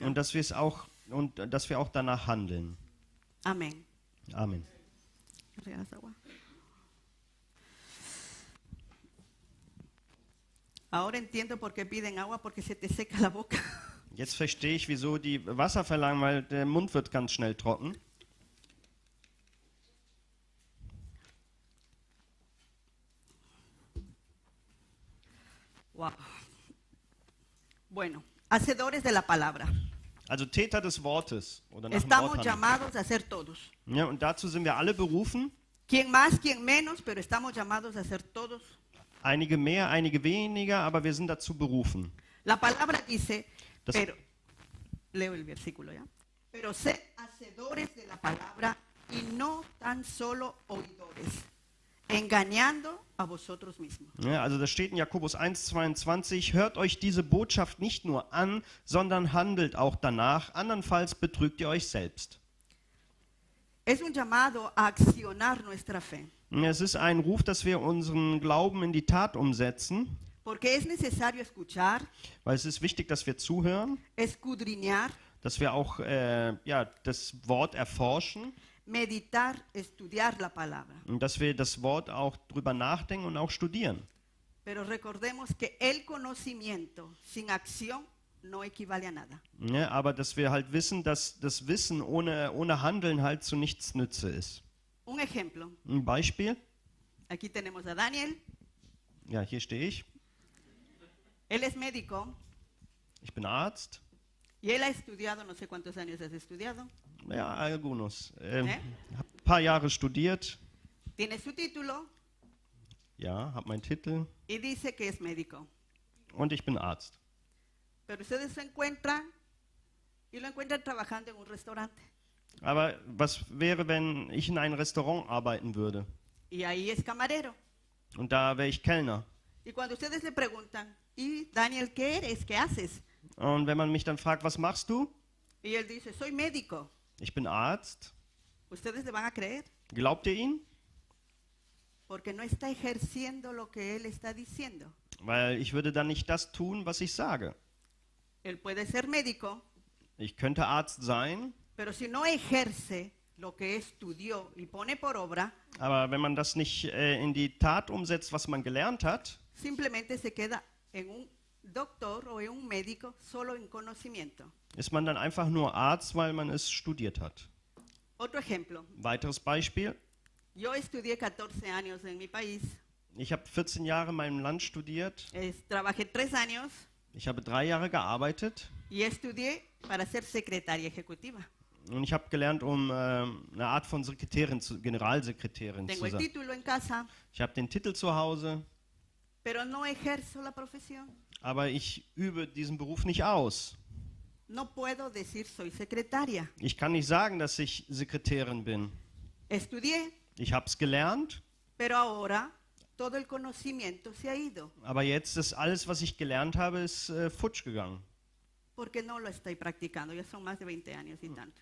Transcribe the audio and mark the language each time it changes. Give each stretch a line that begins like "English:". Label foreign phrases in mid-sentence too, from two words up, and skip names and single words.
German: und dass wir auch danach handeln.
Spanish: Amén. Amen. ¿Me regalas agua? Ahora entiendo por qué piden agua, porque se te seca la boca.
German: Jetzt verstehe ich, wieso die Wasser verlangen, weil der Mund wird ganz schnell trocken. Wow.
Spanish: Bueno, hacedores de la palabra.
German: Also Täter des Wortes oder nach dem
Spanish: Estamos
German: Wort handeln.
Spanish: llamados a ser todos.
German: Ja, und dazu sind wir alle berufen.
Spanish: Quien más, quien menos, pero estamos llamados a ser todos.
German: Einige mehr, einige weniger, aber wir sind dazu berufen.
Spanish: La palabra dice,
German: Das-
Spanish: pero, leo el versículo ya. Pero sed hacedores de la palabra y no tan solo oidores, engañando a vosotros mismos.
German: Ja, also das steht in Jakobus 1,22, hört euch diese Botschaft nicht nur an, sondern handelt auch danach, andernfalls betrügt ihr euch selbst.
Spanish: Es un llamado a accionar nuestra fe,
German: Es ist ein Ruf, dass wir unseren Glauben in die Tat umsetzen,
Spanish: porque es necesario escuchar,
German: weil es ist wichtig, dass wir zuhören,
Spanish: escudriñar,
German: dass wir auch ja, das Wort erforschen
Spanish: meditar, estudiar la palabra.
German: und dass wir das Wort auch drüber nachdenken und auch studieren.
Spanish: Pero recordemos que el conocimiento sin acción no equivale a nada.
German: Ja, aber dass wir halt wissen, dass das Wissen ohne Handeln halt zu nichts Nütze ist.
Spanish: Un ejemplo,
German: Ein Beispiel,
Spanish: aquí tenemos a Daniel,
German: ja, hier stehe ich,
Spanish: él es médico
German: ich bin Arzt,
Spanish: y él ha estudiado, no sé cuántos años has estudiado, ja, algunos,
German: Ne? habe ein paar Jahre studiert,
Spanish: tiene su título
German: ja, habe meinen Titel
Spanish: y dice que es médico.
German: und ich bin Arzt.
Spanish: Pero ustedes se encuentran y lo encuentran trabajando en un restaurante.
German: Aber was wäre, wenn ich in einem Restaurant arbeiten würde
Spanish: Y ahí es camarero.
German: und da wäre ich Kellner?
Spanish: Y cuando ustedes le preguntan, ¿y Daniel qué eres? ¿Qué haces?
German: Und wenn man mich dann fragt, was machst du?
Spanish: Y él dice, soy médico.
German: Ich bin Arzt.
Spanish: ¿Ustedes le van a creer?
German: Glaubt ihr ihn?
Spanish: Porque no está ejerciendo lo que él está diciendo.
German: Weil ich würde dann nicht das tun, was ich sage.
Spanish: Él puede ser médico,
German: Ich könnte Arzt sein,
Spanish: pero si no ejerce lo que estudió y pone por obra,
German: aber wenn man das nicht in die Tat umsetzt, was man gelernt hat,
Spanish: simplemente se queda en un doctor o en un médico solo en conocimiento.
German: ist man dann einfach nur Arzt, weil man es studiert hat.
Spanish: Otro ejemplo,
German: Weiteres Beispiel.
Spanish: yo estudié 14 años en mi país,
German: Ich habe 14 Jahre in meinem Land studiert.
Spanish: trabajé 3 años
German: Ich habe 3 Jahre gearbeitet
Spanish: y estudié para ser secretaria ejecutiva.
German: und ich habe gelernt, um eine Art von Generalsekretärin
Spanish: Tengo
German: zu
Spanish: el
German: sein.
Spanish: título en casa,
German: Ich habe den Titel zu Hause,
Spanish: pero no ejerzo la profesión.
German: aber ich übe diesen Beruf nicht aus.
Spanish: No puedo decir soy secretaria.
German: Ich kann nicht sagen, dass ich Sekretärin bin.
Spanish: Estudié,
German: Ich habe es gelernt,
Spanish: pero ahora todo el conocimiento se ha ido
German: aber jetzt ist alles, was ich gelernt habe, ist futsch gegangen.
Spanish: porque no lo estoy practicando. Ya son más de 20 años y tantos.